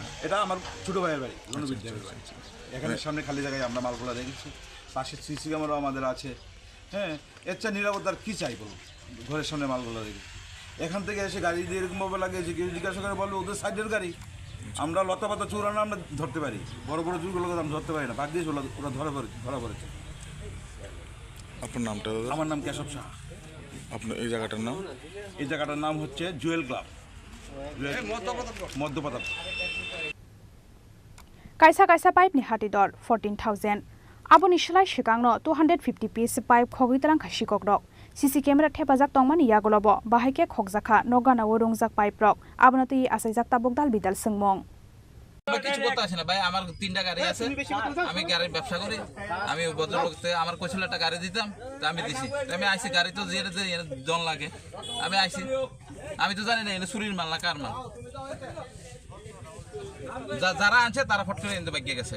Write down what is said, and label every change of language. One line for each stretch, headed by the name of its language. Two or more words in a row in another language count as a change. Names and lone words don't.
Bangla: এটা আমার ছোট ভাইয়ের বাড়ি এখানে সামনে খালি জায়গায় আমরা মালগুলো রেখেছি পাশে
English: CC camera
Bangla: আমাদের আছে হ্যাঁ এর চেয়ে নিরাপত্তার কী চাই বলুন ঘরের সামনে মালগুলো রেখে এখান থেকে এসে গাড়ি দিয়ে এরকমভাবে লাগিয়েছে কেউ জিজ্ঞাসা করে বলবে ওদের সাইডের গাড়ি আমরা লতা পাতা চুরানো আমরা ধরতে পারি বড় বড় চুরগুলোকে আমরা ধরতে পারি না বাদ দিয়ে ওরা ধরা পড়েছে আপনার নামটা আমার নাম কেশব শাহ আপনার এই জায়গাটার নাম হচ্ছে জুয়েল ক্লাব মধ্যপ্রতাপ
Kok Borok: Kaisa pipe ni hati dor 14,000 Aboni shlai shikangno 250 piece pipe khogitalang khashikok rok
English: CC camera
Kok Borok: thepajak tongmani yagolobo bahaike khogjaka nogana worungjak pipe rok abonati asaijak tabok dal bidal singmong
Bangla: কিছু বলতে আসে না ভাই আমার 3টা গাড়ি আছে আমি গাড়ির ব্যবসা করি আমি ভদ্রলোকতে আমার কইছিল একটা গাড়ি দিতাম তো আমি দিছি আমি আইছি গাড়ি তো যে জন লাগে আমি আইছি আমি তো জানি না এটা চুরির মাল না কার মাল যারা আনছে তারা ফট করে এনে বাগিয়ে গেছে